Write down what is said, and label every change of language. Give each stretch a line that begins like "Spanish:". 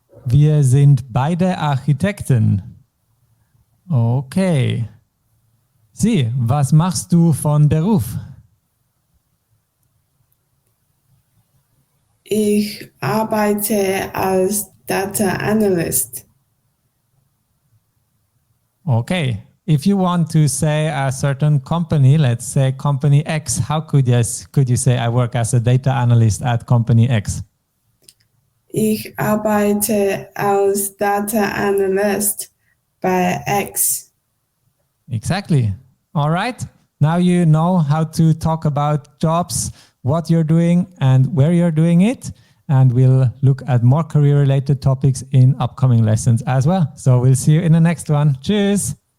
German: Wir sind beide Architekten. Okay. Sie, was machst du von Beruf? Ich arbeite als Data Analyst.
English: Okay. If you want to say a certain company, let's say company X, how could you say I work as a data analyst at company X?
German: Ich arbeite als Data Analyst bei X.
English: Exactly. All right. Now you know how to talk about jobs, what you're doing and where you're doing it. And we'll look at more career-related topics in upcoming lessons as well. So we'll see you in the next one. Cheers.